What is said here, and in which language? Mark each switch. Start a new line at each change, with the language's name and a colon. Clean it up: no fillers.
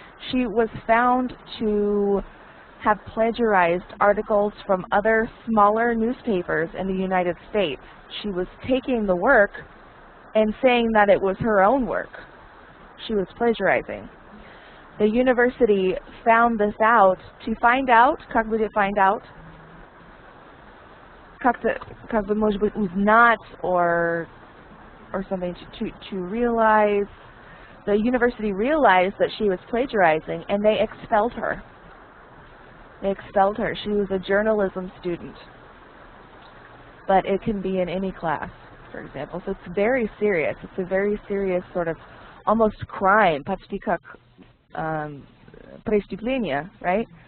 English: She was found to have plagiarized articles from other smaller newspapers in the United States. She was taking the work and saying that it was her own work. She was plagiarizing. The university found this out. To find out,
Russian: как будет
English: find out?
Russian: Как бы, может быть, узнать
English: or something to realize. The university realized that she was plagiarizing, and they expelled her. They expelled her. She was a journalism student. But it can be in any class, for example. So it's very serious. It's a very serious sort of almost crime,
Russian: почти как преступление,
English: right?